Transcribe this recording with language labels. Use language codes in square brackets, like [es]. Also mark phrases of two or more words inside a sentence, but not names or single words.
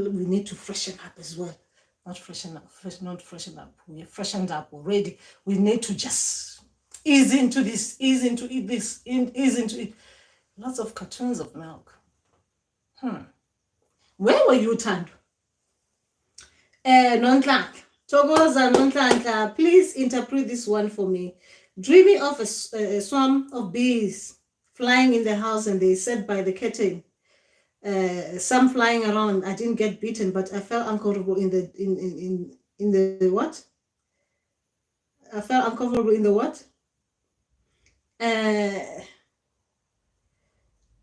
[en] We need to freshen up as well. Not freshen up. We're freshened up already. We need to just ease into it. Lots of cartoons of milk. Where were you, Tando? Nonhlanhla. Togoza Nonhlanhla, please interpret this one for me. Dreaming of a swarm of bees flying in the house, and they said by the curtain, some flying around. I didn't get bitten, but I felt uncomfortable in the what? I felt uncomfortable in the what?